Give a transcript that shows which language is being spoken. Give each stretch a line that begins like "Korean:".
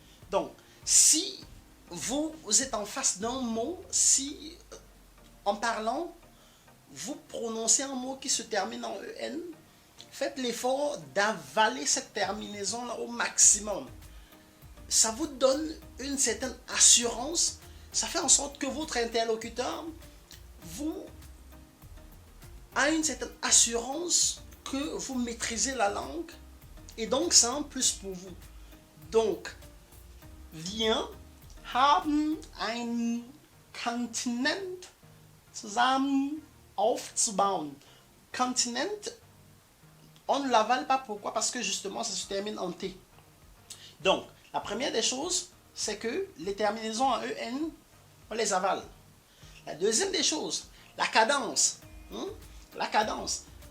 French: Donc, si vous êtes en face d'un mot, si en parlant, vous prononcez un mot qui se termine en EN, faites l'effort d'avaler cette terminaison-là au maximum. Ça vous donne une certaine assurance. Ça fait en sorte que votre interlocuteur a une certaine assurance que vous maîtrisez la langue. Et donc, c'est un plus pour vous.
German: Donc, wir haben ein Kontinent zusammen aufzubauen.
French: Continent, on ne l'avale pas. Pourquoi? Parce que justement, ça se termine en T. Donc, la première des choses, c'est que les terminaisons en EN, on les avale. La deuxième des choses, la cadence. La cadence.